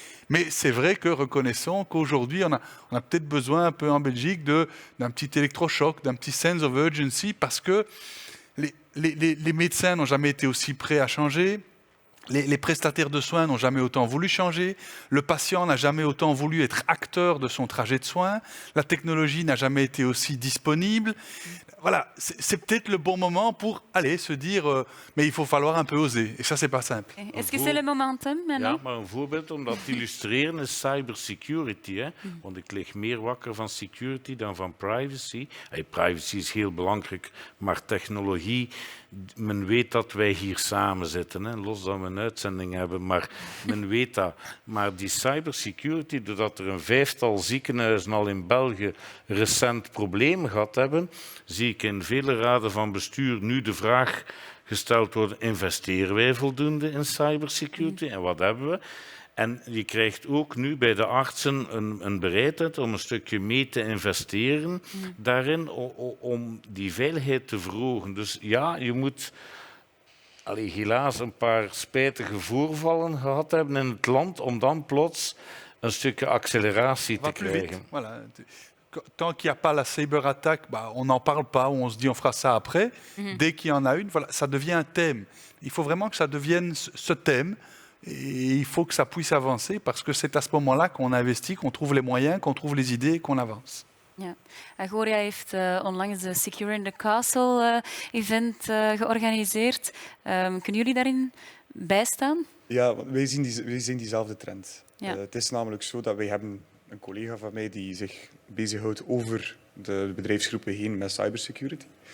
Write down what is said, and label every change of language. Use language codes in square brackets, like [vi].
[fr] Mais c'est vrai que reconnaissons qu'aujourd'hui, on a peut-être besoin un peu en Belgique d'un petit électrochoc, d'un petit [en] sense of urgency, [fr] parce que les médecins n'ont jamais été aussi prêts à changer, les prestataires de soins n'ont jamais autant voulu changer, le patient n'a jamais autant voulu être acteur de son trajet de soins, la technologie n'a jamais été aussi disponible. Voilà, c'est peut-être le bon moment pour aller se dire, mais il faut falloir un peu oser. Et ça, c'est pas simple. Est-ce que c'est le momentum maintenant? [nl] Ja, maar een voorbeeld om dat te illustreren is cybersecurity. Hè? Want ik lig meer wakker van security dan van privacy. Privacy is heel belangrijk, maar technologie Men weet dat wij hier samen zitten, hè, los dat we een uitzending hebben, maar men weet dat. Maar die cybersecurity, doordat er een 5-tal ziekenhuizen al in België recent problemen gehad hebben, zie ik in vele raden van bestuur nu de vraag gesteld worden, investeren wij voldoende in cybersecurity en wat hebben we? En je krijgt ook nu bij de artsen een bereidheid om een stukje mee te investeren daarin om die veiligheid te verhogen. Dus ja, je moet helaas een paar spijtige voorvallen gehad hebben in het land om dan plots een stukje acceleratie te [fr] va plus vite. [nl] krijgen. [fr] Voilà. Tant qu'il n'y a pas la cyberattaque, on n'en parle pas, on se dit on fera ça après. Dès qu'il y en a une, voilà, ça devient un thème. Il faut vraiment que ça devienne ce thème. Et il faut que ça puisse avancer parce que c'est à ce moment-là qu'on investit, qu'on trouve les moyens, qu'on trouve les idées et qu'on avance. [nl] Ja. Agoria heeft onlangs de Secure in the Castle event georganiseerd. Kunnen jullie daarin bijstaan? Ja, wij zien diezelfde trend. Ja. Het is namelijk zo dat wij hebben een collega van mij die zich bezighoudt over de bedrijfsgroepen heen met cybersecurity.